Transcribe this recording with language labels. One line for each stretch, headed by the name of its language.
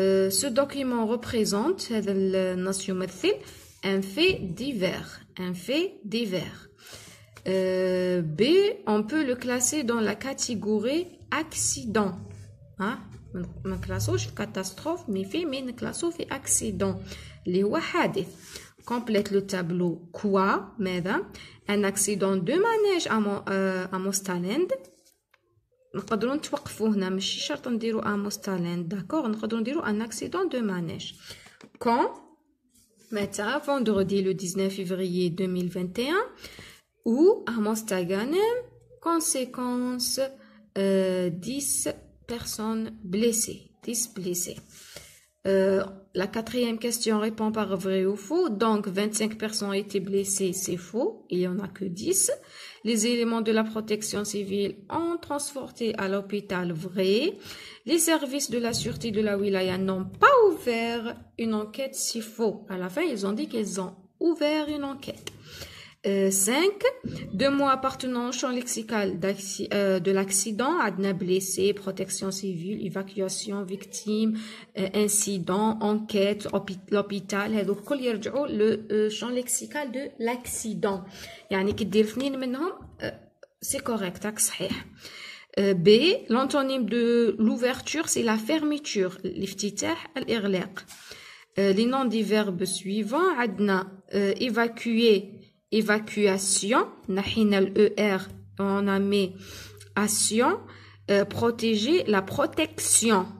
French: Ce document représente
Arabic: هذا النص يمثل
French: un fait divers. Un fait divers. B. On peut le classer dans la catégorie accident. Hein?
Arabic: ما نكلاسوش في catastrophe
French: mais
Arabic: نكلاسو في accident اللي هو حادث.
French: Complète le tableau. Quoi?
Arabic: ماذا?
French: Un accident de manège à Mostaland.
Arabic: نقدروا نتوقفوا هنا ماشي شرط نديروا à Mostaland.
French: D'accord?
Arabic: نقدروا نديروا un accident de manège.
French: Quand?
Arabic: متى?
French: Vendredi le 19 février 2021 ou à Mostaganem. Conséquence 10 personnes blessées. 10 blessés. La quatrième question répond par vrai ou faux. Donc, 25 personnes ont été blessées, c'est faux. Il n'y en a que 10. Les éléments de la protection civile ont transporté à l'hôpital, vrai. Les services de la sûreté de la wilaya n'ont pas ouvert une enquête, c'est faux. À la fin, ils ont dit qu'ils ont ouvert une enquête. 5. 2 mots appartenant au champ lexical de l'accident, adna blessé, protection civile, évacuation, victime, incident, enquête, l'hôpital.
Arabic: هذو الكل يرجعوا le champ lexical de l'accident. يعني كي دير اثنين منهم
French: c'est correct,
Arabic: راك صحيح. B.
French: L'antonyme de l'ouverture, c'est la fermeture.
Arabic: الافتتاح, الإغلاق.
French: Les noms des verbes suivants,
Arabic: عندنا
French: évacuer, évacuation,
Arabic: نحينا
French: ER, on a mis action, protéger, la protection.